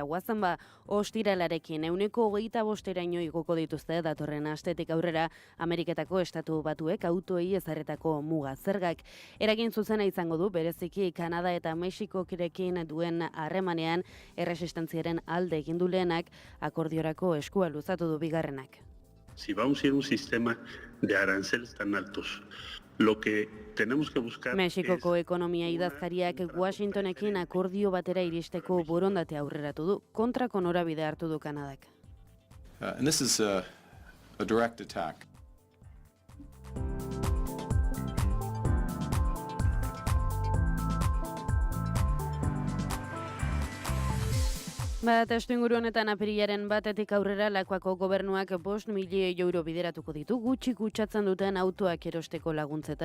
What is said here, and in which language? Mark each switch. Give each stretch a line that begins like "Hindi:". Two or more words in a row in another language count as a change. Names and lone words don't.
Basque: Guazen ostiralarekin 25%raino igoko dituzte datorren astetik aurrera Ameriketako Estatu Batuek autoei ezarritako muga zergak. Eragin zuzena izango du bereziki Kanada eta Mexikorekin duen harremanean erresistentziaren alde egin du lehenak, akordiorako eskua luzatu du bigarrenak.
Spanish: Si vamos a ir a un sistema de aranceles tan altos, lo que tenemos que buscar
Basque: Mexikoko ekonomia idazkariak Washingtonekin akordio batera iristeko borondatea aurreratu du, kontrako norabide hartu du Kanadak.
English: And this is a direct attack.
Basque: Testu inguru honetan apirilaren batetik aurrera Lakuako gobernuak 5 milioi euro bideratuko ditu gutxi kutsatzen duten autoak erosteko laguntzetara.